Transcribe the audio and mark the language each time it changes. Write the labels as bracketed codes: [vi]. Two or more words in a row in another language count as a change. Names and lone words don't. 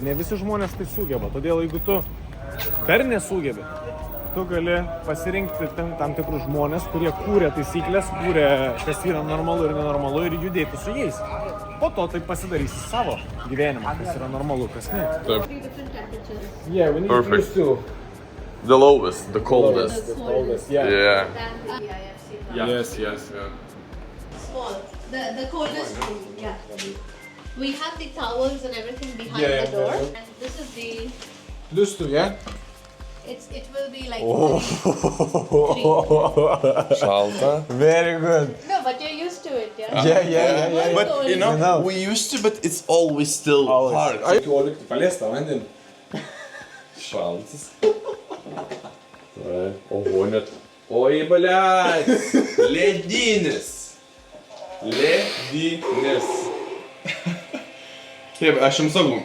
[lt] Ne visi žmonės tai sugeba. Todėl jeigu tu per nesugebi, tu gali pasirinkti tam tikrus žmonės, kurie kūrė taisyklės, kūrė, kas yra normalu ir nenormalu ir judėti su jais. Po to tai pasidarysi savo gyvenimą, kas yra normalu, kas ne. Taip. [en] Yeah, we need Perfect. to The lowest, the coldest. the coldest, yeah. Yeah. Yes. Small. The coldest room, yeah. We have the towels and everything behind Yeah, the door. yeah. And this is the, Plus two, yeah? it will be like [lt] Šalta. [en] Very good. No, but you're used to it, yeah? Yeah. But you know, know. we used to, but it's always still hard. [lt] Paliesta vandens. Šaltas. Oho, net. Oi, bliat. Ledinis. Taip, aš jums sakau.